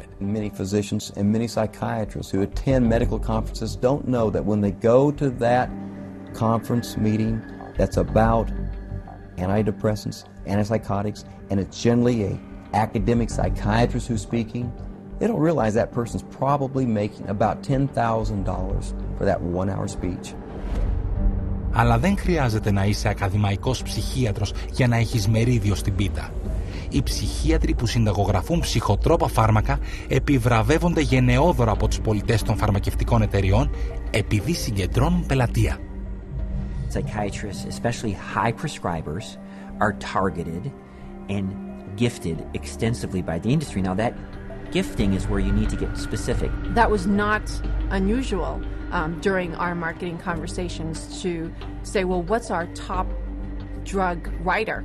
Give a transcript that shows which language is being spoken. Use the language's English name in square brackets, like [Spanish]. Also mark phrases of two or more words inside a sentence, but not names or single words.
[English] Many physicians and many psychiatrists who attend medical conferences don't know that when they go to that conference meeting that's about antidepressants, antipsychotics, and it's generally an academic psychiatrist who's speaking, they don't realize that person's probably making about $10,000 for that 1-hour speech. [Greek] Αλλά δεν χρειάζεται να είσαι ακαδημαϊκός ψυχίατρος για να έχεις μερίδιο στην πίτα. Οι ψυχίατροι που συνταγογραφούν ψυχοτρόπα φάρμακα επιβραβεύονται γενναιόδωρα από τους πολιτές των φαρμακευτικών εταιριών επειδή συγκεντρώνουν πελατεία. [English] Psychiatrists, especially high prescribers, are targeted and gifted extensively by the industry. Now that gifting is where you need to get specific. That was not unusual during our marketing conversations to say, well, what's our top drug writer?